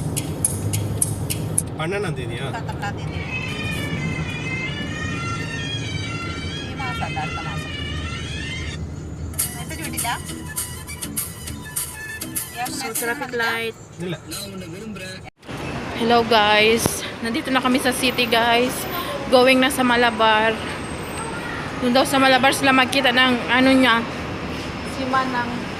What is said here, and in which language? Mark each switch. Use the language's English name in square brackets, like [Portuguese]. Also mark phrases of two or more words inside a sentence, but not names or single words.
[Malayalam] 12-ാം തീയതിയാ 12-ാം തീയതി ഈ മാസം അടുത്ത മാസം മെസ്സേജ് വിട്ടില്ല [English] So, traffic light. [Malayalam] ഇല്ല. [English] Hello guys. [Filipino] Nandito na kami sa [English] city guys. [Filipino] Going na sa Malabar. Doon daw sa Malabar sila magkita ng ano niya. Si Manang.